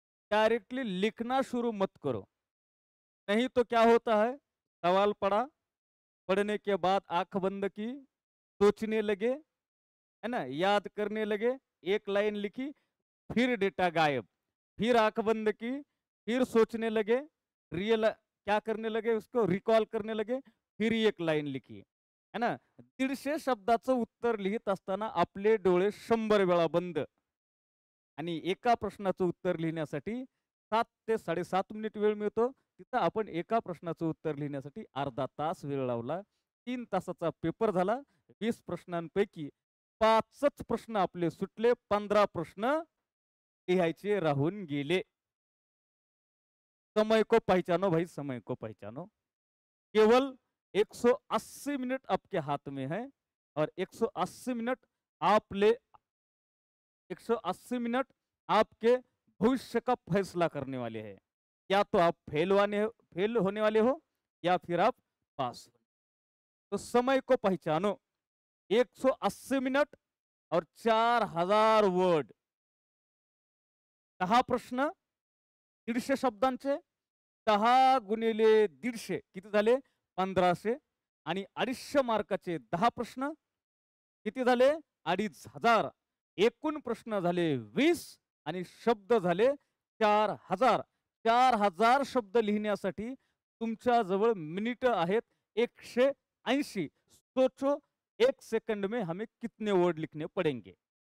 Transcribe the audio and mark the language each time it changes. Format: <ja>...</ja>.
<hi>Directly लिखना शुरू मत करो, नहीं तो क्या होता है, सवाल पढ़ा, पढ़ने के बाद आंख बंद की, सोचने लगे, है ना, याद करने लगे, एक लाइन लिखी, फिर डेटा गायब, फिर आंख बंद की, फिर सोचने लगे, क्या करने लगे, उसको रिकॉल करने लगे, फिर एक लाइन लिखी, है ना.</hi> <mr>150 शब्दाचं उत्तर लिहित असताना आपले डोळे 100 वेळा बंद. आणि एका प्रश्नाचं उत्तर लिहिण्यासाठी 7 ते 7.5 मिनिट वेळ मिळतो. तिथं आपण एका प्रश्नाचं उत्तर लिहिण्यासाठी अर्धा तास वेळ लावला. 3 तासाचा पेपर झाला. 20 प्रश्नांपैकी 5च प्रश्न आपले सुटले. 15 प्रश्न लिहायचे राहून गेले.</mr> <hi>समय को पहचानो भाई, समय को पहचानो. केवल 180 मिनट आपके हाथ में है और 180 मिनट आपले 180 मिनट आपके भविष्य का फैसला करने वाले हैं. या तो आप फेल होने वाले हो या फिर आप पास. तो समय को पहचानो. 180 मिनट और 4000 वर्ड.</hi> <mr>10 प्रश्न 150 शब्दांचे. 10 गुणिले 150 किती झाले? 1500. आणि 250 मार्काचे 10 प्रश्न किती झाले? 2500. एकूण प्रश्न झाले 20 आणि शब्द झाले 4000. 4000 शब्द लिहिण्यासाठी तुमच्या जवळ मिनिट आहेत 180.</mr> <hi>सोचो 1 सेकंड में हमें कितने वर्ड लिखने पड़ेंगे.</hi>